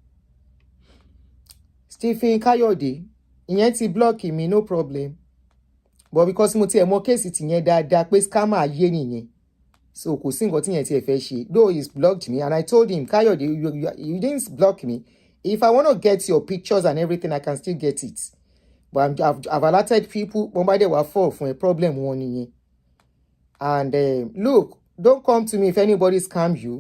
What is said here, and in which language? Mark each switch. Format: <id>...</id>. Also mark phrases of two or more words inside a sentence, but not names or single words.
<yo>Stephen Kayode. Ìyẹn ti</yo> <en>block me, no problem.</en> <yo>But because mo ti ẹ̀ mọ̀ case ti yẹn dáadáa pé scammer ayé nìyẹn. So kò sí nǹkan tí yẹn ti ẹ̀ fẹ́ ṣe.</yo> <en>Though he's blocked me, and I told him, Kayode, you didn't block me. If I want to get your pictures and everything, I can still get it. But I've alerted people. Somebody will fall from a problem one nìyẹn. And look, don't come to me if anybody scam you.</en>